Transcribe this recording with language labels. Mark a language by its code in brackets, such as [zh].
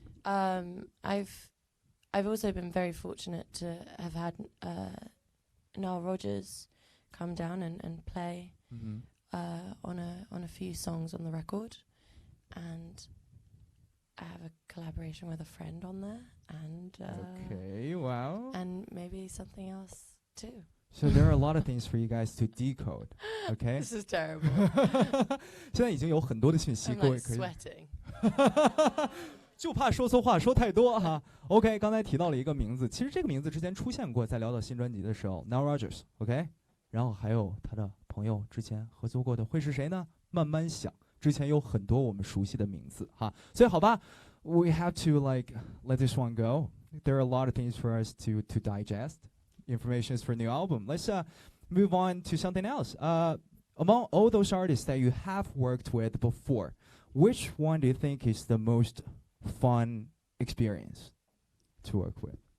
[en] I've also been very fortunate to have had Nile Rodgers come down and play on a few songs on the record, and I have a collaboration with a friend on there, and okay, wow, and maybe something else too. So there are a lot of things for you guys to decode. Okay. This is terrible. [zh] 现在已经有很多的信息，各位 [en] I'm like sweating. [zh] 就怕说错话说太多哈。 OK， 刚才提到了一个名字，其实这个名字之前出现过，在聊到新专辑的时候 ，Nile Rodgers。OK， 然后还有他的朋友之前合作过的会是谁呢？慢慢想。之前有很多我们熟悉的名字哈，所以好吧 ， [en] we have to like let this one go. There are a lot of things for us to digest. Information is for a new album. Let's move on to something else. among all those artists that you have worked with before, which one do you think is the most fun experience to work with?